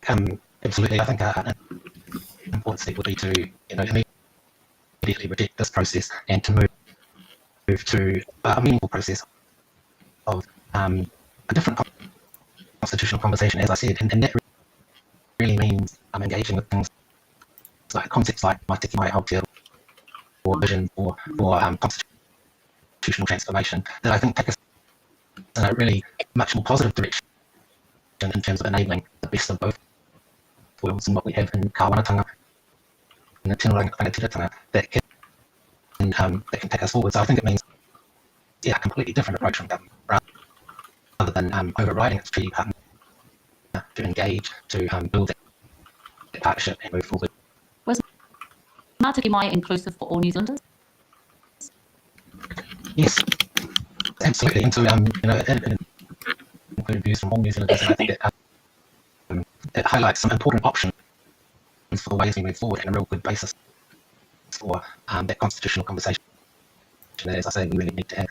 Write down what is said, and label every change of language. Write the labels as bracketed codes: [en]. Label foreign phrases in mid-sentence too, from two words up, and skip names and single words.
[en] I think an important step would be to immediately reject this process and to move to a meaningful process of a different constitutional conversation, as I said, and that really means engaging with things like concepts like mai tiki mai Aotea or vision for constitutional transformation that I think take us in a really much more positive direction in terms of enabling the best of both worlds and what we have in Kāwanatanga and the [mi] Tino Rangatiratanga [en] that can take us forward. So I think it means a completely different approach from government rather than overriding its treaty partner to engage, to build that partnership and move forward. Was mai tiki mai inclusive for all New Zealanders? Yes, absolutely. And so including views from all New Zealanders, and I think it highlights some important options for the ways we move forward and a real good basis for that constitutional conversation that, as I say, we really need to have.